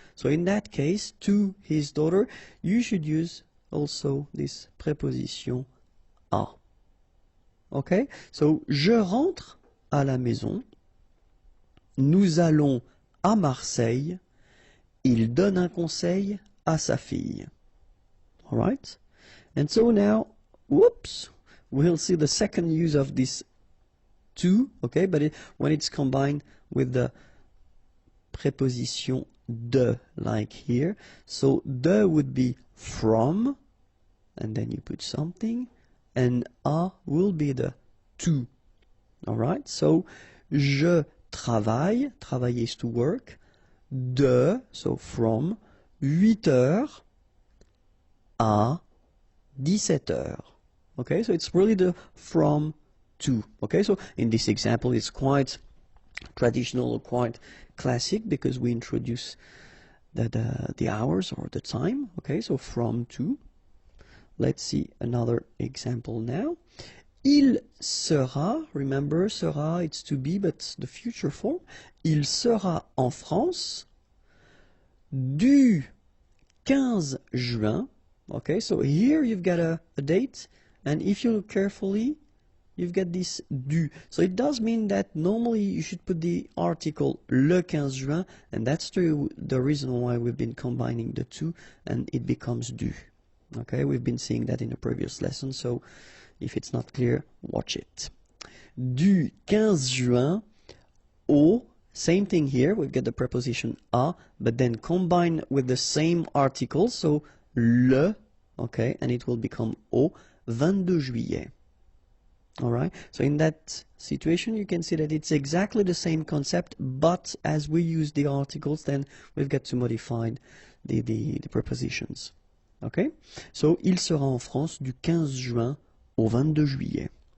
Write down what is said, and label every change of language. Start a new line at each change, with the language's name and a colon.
English: So in that case, to his daughter, you should use also this preposition à. Okay, so
French: je rentre à la maison, nous allons à Marseille, il donne un conseil à sa fille.
English: Alright? And so now, whoops, we'll see the second use of this to, okay, but when it's combined with the preposition de, like here. So de would be from, and then you put something, and à will be the to. Alright, so
French: je travaille,
English: travailler is to work, de, so from,
French: 8 heures à 17 heures.
English: Okay, so it's really the from to. Okay, so in this example it's quite traditional or quite classic because we introduce the hours or the time. Okay, so from to. Let's see another example now.
French: Il sera,
English: remember, sera, it's to be, but the future form.
French: Il sera en France du 15 juin.
English: Okay, so here you've got a date, and if you look carefully, you've got this du. So it does mean that normally you should put the article
French: le 15 juin,
English: and that's the reason why we've been combining the two, and it becomes du. Okay, we've been seeing that in a previous lesson, so if it's not clear, watch it.
French: Du 15 juin au,
English: same thing here, we've got the preposition à, but then combined with the same article, so le, okay, and it will become
French: au 22 juillet.
English: Alright, so in that situation you can see that it's exactly the same concept, but as we use the articles, then we've got to modify the prepositions. Okay, so
French: il sera en France du 15 juin au 22 juillet.